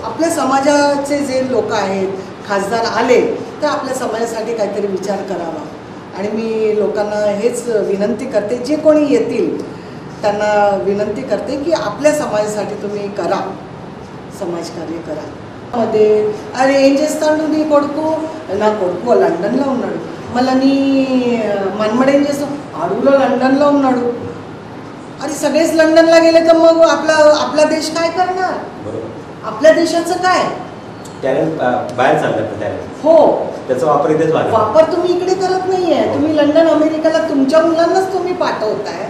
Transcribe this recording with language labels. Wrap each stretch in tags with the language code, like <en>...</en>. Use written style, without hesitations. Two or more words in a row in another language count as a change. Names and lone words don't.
<mr>आपल्या समाजाचे जे लोक आहेत, खासदार आले तर आपल्या समाजासाठी काहीतरी विचार करावा. आणि मी लोकांना हेच विनंती करते, जे कोणी येतील त्यांना विनंती करते की आपल्या समाजासाठी तुम्ही करा, समाजकार्य करा.</mr> <te>मध्ये అరే ఏం చేస్తాడు నీ కొడుకు, నా కొడుకు లండన్లో ఉన్నాడు, మళ్ళీ నీ మనమడు ఏం చేస్తాం, అడుగులో లండన్లో ఉన్నాడు.</te> <mr>अरे सगळेच लंडनला गेले तर मग आपला देश काय करणार? आपल्या देशाचं काय? टॅलेंट बाहेर चाललं टॅलेंट. हो, त्याचा वापर इथेच वापर तुम्ही इकडे करत नाहीये. तुम्ही लंडन अमेरिकाला तुमच्या मुलांनाच तुम्ही पाठवताय.</mr>